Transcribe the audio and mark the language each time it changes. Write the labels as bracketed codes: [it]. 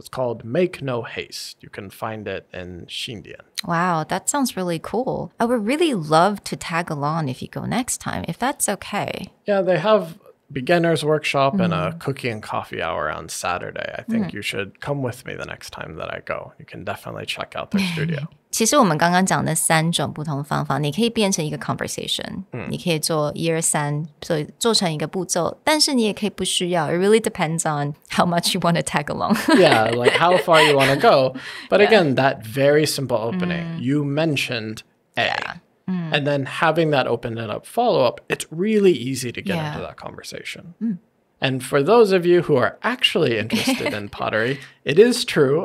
[en] It's called Make No Haste. You can find it in Xindian. Wow, that sounds really cool. I would really love to tag along if you go next time, if that's okay. Yeah, they have beginners workshop and a cookie and coffee hour on Saturday. I think you should come with me the next time that I go. You can definitely check out their studio. [zh] 其实我们刚刚讲的3种不同方法，你可以变成一个 conversation，你可以做1、2、3，所以做成一个步骤，但是你也可以不需要。 [en] It really depends on how much you want to tag along. Yeah, like how far you want to go. But again, that very simple opening, you mentioned A. And then having that open-ended follow-up, it's really easy to get into that conversation. And for those of you who are actually interested in pottery, it is true.